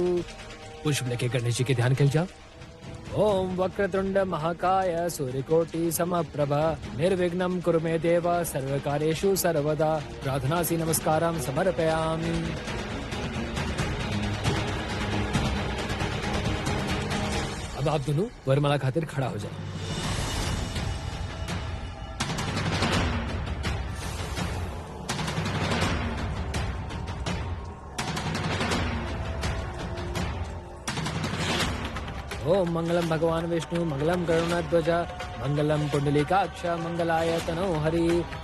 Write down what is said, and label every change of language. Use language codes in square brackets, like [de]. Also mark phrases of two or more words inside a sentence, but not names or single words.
[hi] पुष्प लेके गणेश जी के ध्यान कर जाओ। [sa] ओम वक्रतुंड महाकाय सूर्यकोटि समप्रभा निर्विघ्नं कुरु मे देव सर्वकार्येषु सर्वदा। प्रार्थनासि नमस्कारं समर्पयामि। [hi] अब आप दोनों वरमाला खातिर खड़ा हो जाओ। [sa] ओम मंगलम भगवान विष्णु मंगलम गरुणध्वज मंगलम पुंडलीकाक्ष मंगलाय तनो हरि।